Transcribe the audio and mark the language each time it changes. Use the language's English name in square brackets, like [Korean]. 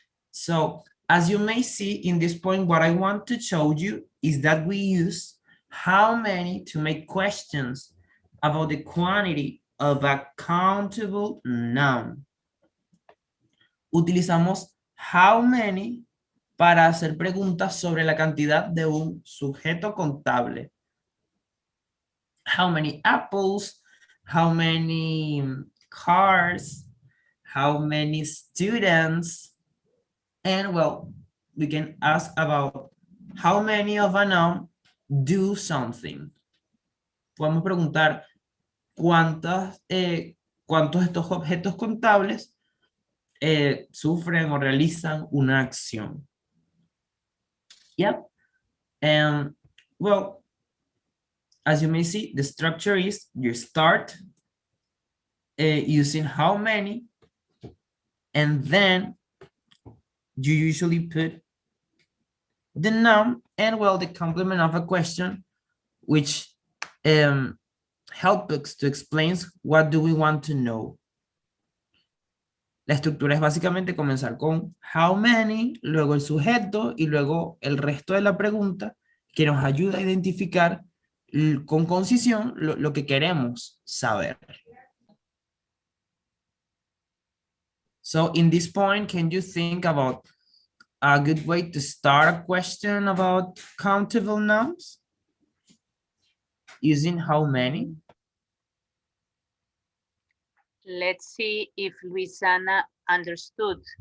[English] So as you may see in this point, what I want to show you is that we use how many to make questions about the quantity of a countable noun. [Spanish] Utilizamos [English] how many [Spanish] para hacer preguntas sobre la cantidad de un sujeto contable. [English] How many apples? How many cars? How many students? And well, we can ask about how many of a noun do something. [Spanish] Podemos preguntar cuántos estos objetos contables sufren o realizan una acción. [English] Yep. And well, as you may see, the structure is you start using how many, and then you usually put the noun and well, the complement of a question, which help us to explain what do we want to know. [Spanish] La estructura es básicamente comenzar con [English] how many, [Spanish] luego el sujeto y luego el resto de la pregunta que nos ayuda a identificar con concisión lo que queremos saber. [English] So in this point, can you think about a good way to start a question about countable nouns? Using how many? Let's see if Luisana understood.